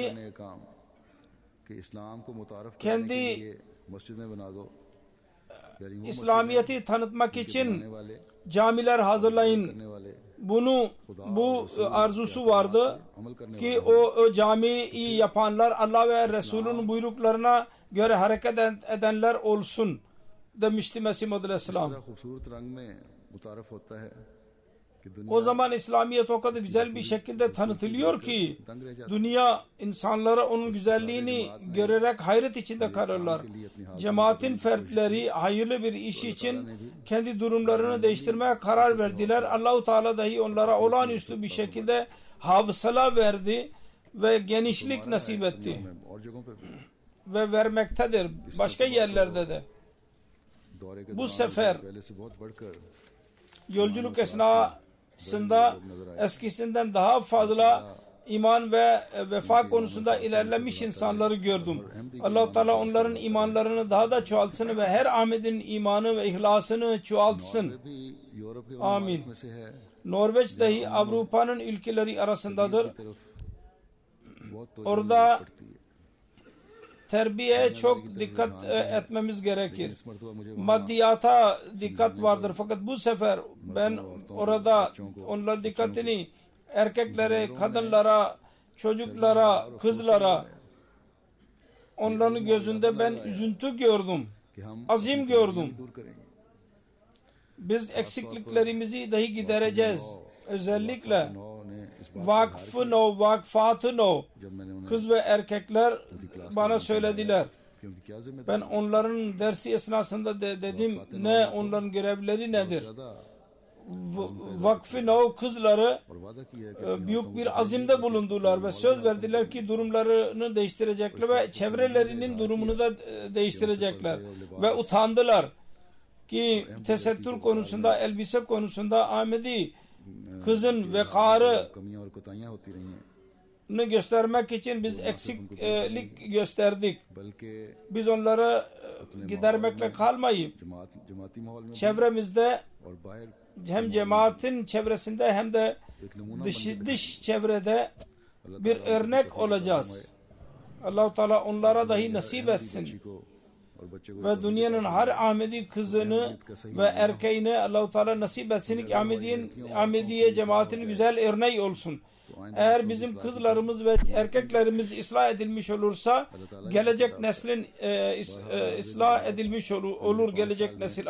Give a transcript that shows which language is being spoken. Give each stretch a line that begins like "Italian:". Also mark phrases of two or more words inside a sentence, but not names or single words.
Urdu: کرنے کا کام کہ اسلام کو متعارف کرنے
Turkish: kendi
Urdu: کے لیے مسجدیں بنا دو. یعنی وہ
Turkish: İslamiyet'i tanıtmak için
Urdu: بنانے والے
Turkish: camiler hazırlayın.
Urdu: کرنے والے
Turkish: Bu arzusu vardı
Urdu: عمل کرنے
Turkish: ki o camiyi yapanlar Allah ve Resulünün buyruklarına göre hareket edenler olsun demişti Mesih Muhammed Aleyhisselam.
Urdu: والے خوبصورت رنگ میں متعارف ہوتا ہے کہ دنیا
Turkish: O zaman İslamiyet o kadar güzel bir şekilde tanıtılıyor ki dünya insanlara onun güzelliğini görerek hayret içinde kalırlar. Cemaatin fertleri hayırlı bir iş için kendi durumlarını değiştirmeye karar verdiler. Allah-u Teala dahi onlara olağanüstü bir şekilde hafıza verdi ve genişlik nasip etti
Urdu: اور جگہوں پہ
Turkish: ve vermektedir başka yerlerde de.
Urdu: دورے کے
Turkish: Bu
Urdu: दौरान
Turkish: sefer
Urdu: پہلے سے بہت بڑھ کر
Turkish: yolculuk esnasında eskisinden daha fazla iman ve vefa konusunda ilerlemiş insanları gördüm. Allah-u Teala onların imanlarını daha da çoğaltsın ve her Ahmet'in imanı ve ihlasını çoğaltsın.
Urdu: بھی یورپ کے
Turkish: Amin.
Urdu: میں سے ہے
Turkish: Norveç dahi Avrupa'nın ülkeleri arasındadır.
Urdu: طرف بہت تو
Turkish: Orada
Urdu: پڑتی ہے.
Turkish: terbiyeye çok dikkat etmemiz gerekir.
Urdu: اس مرتبہ مجھے
Turkish: Maddiyata dikkat vardır. Fakat bu sefer ben orada onların dikkatini erkeklere, kadınlara, çocuklara, kızlara, onların gözünde ben üzüntü gördüm.
Urdu: کہ ہم
Turkish: Azim gördüm.
Urdu: دور کریں گے.
Turkish: Biz eksikliklerimizi dahi gidereceğiz. Özellikle
Urdu: نو نے اس بات
Turkish: vakfı no, vakfatı no.
Urdu: جب میں نے انہیں
Turkish: Kız ve erkekler bana söylediler.
Urdu: کیونکہ کیا ذمہ داری
Turkish: Ben onların dersi esnasında dedim ne onların görevleri nedir?
Urdu: ज्यादा
Turkish: Vakfı no kızları
Urdu: اور وعدہ کیا ہے کہ
Turkish: büyük bir azimde bulundular ve söz verdiler ki durumlarını değiştirecekler ve çevrelerinin durumunu da değiştirecekler. Ve utandılar ki tesettür konusunda, elbise konusunda Ahmedi kızın vekarı
Urdu: کمیاں اور کوتاہیاں ہوتی رہی ہیں.
Turkish: göstermek için biz eksiklik gösterdik.
Urdu: बल्कि
Turkish: Biz onları gidermekle kalmayıp
Urdu: جماعتی ماحول میں
Turkish: çevremizde
Urdu: اور باہر
Turkish: hem cemaatin çevresinde hem de
Urdu: ایک نمونہ
Turkish: dış çevrede bir örnek olacağız. Allah-u Teala onlara dahi nasip etsin.
Urdu: کو اور بچے کو
Turkish: Ve dünyanın her Ahmedi kızını ve erkeğini Allah-u Teala nasip etsin ki Ahmediye cemaatinin güzel örneği olsun. Eğer bizim kızlarımız ve erkeklerimiz ıslah edilmiş olursa gelecek neslin ıslah edilmiş olur gelecek nesil.